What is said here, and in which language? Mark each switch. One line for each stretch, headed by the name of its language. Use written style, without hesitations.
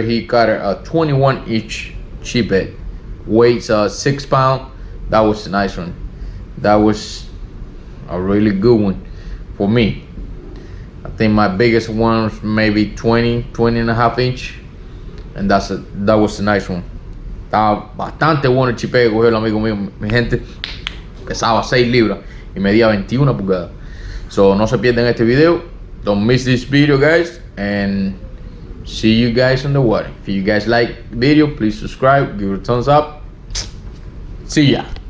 English: He caught a 21-inch sheephead, weighs 6 pounds. That was a nice one. That was a really good one for me. I think my biggest one was maybe 20 and a half inch, and that was a nice one.
Spanish: Estaba bastante bueno el chipeo que cogió el amigo mío, mi gente. Pesaba 6 libras y medía 21 pulgadas. So no se pierdan este video.
English: Don't miss this video, guys, and see you guys on the water. If you guys like the video, please subscribe, give it a thumbs up. See ya.